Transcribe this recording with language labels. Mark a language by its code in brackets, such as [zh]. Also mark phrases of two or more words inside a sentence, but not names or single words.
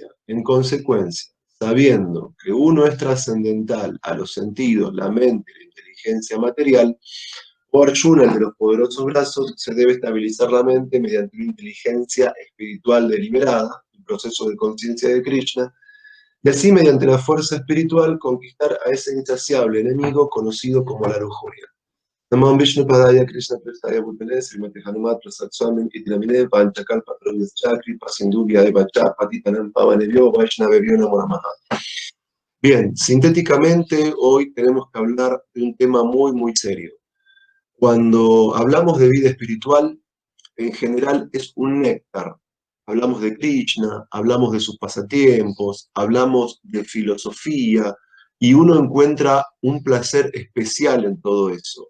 [es] En consecuencia, sabiendo que uno es trascendental a los sentidos, la mente y la inteligencia material, o Arjuna, el de los poderosos brazos, se debe estabilizar la mente mediante una inteligencia espiritual deliberada, el proceso de conciencia de Krishna, y así mediante la fuerza espiritual conquistar a ese insaciable enemigo conocido como la lujuria. [sa] Namam Vishnu Padaya Krishna Prestaya Bhutale Srimati Hanumat Prasad Swami Itilamine Panchakalpa Chakri Pasindubhya Evacha Patitanam Pavanebhyo Vaishnavebhyo Namo Namaha. [es] Bien, sintéticamente hoy tenemos que hablar de un tema muy serio. Cuando hablamos de vida espiritual, en general es un néctar. Hablamos de Krishna, hablamos de sus pasatiempos, hablamos de filosofía, y uno encuentra un placer especial en todo eso.